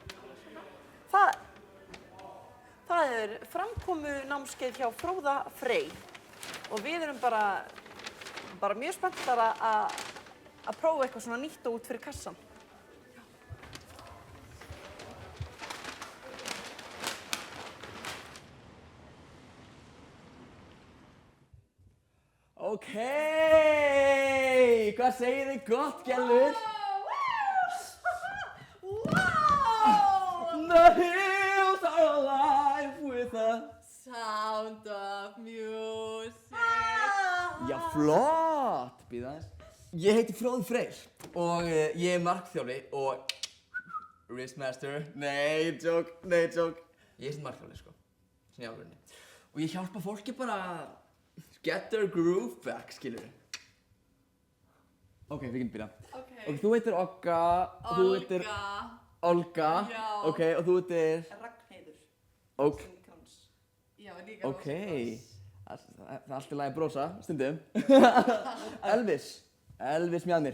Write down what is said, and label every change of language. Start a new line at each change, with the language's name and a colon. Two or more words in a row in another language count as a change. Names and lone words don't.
Icelandic: Það er framkomunámskeið hjá Fróða Frey og við erum bara mjög spenntar að prófa eitthvað svona nýtt og út fyrir kassan. Ókei, hvað segið þið gott, gælur?
English: The hills are alive with the sound of music.
Icelandic: Já, flott, býða aðeins. Ég heiti Fróði Freyr og ég er markþjálfi og Wristmaster, nei, joke. Ég er sem markþjálfi, sko, svona í alvörunni. Og ég hjálpa fólki bara að
English: get their groove back,
Icelandic: skilur við. Ok, við getum byrjað. Ok, þú heitir Ogga, og þú heitir Olga. Já. Ok, og þú heitir Ragnheiður. Ok. já, líka Ok, það er allt í lagi að brosa, stundum. Elvis mjadmir.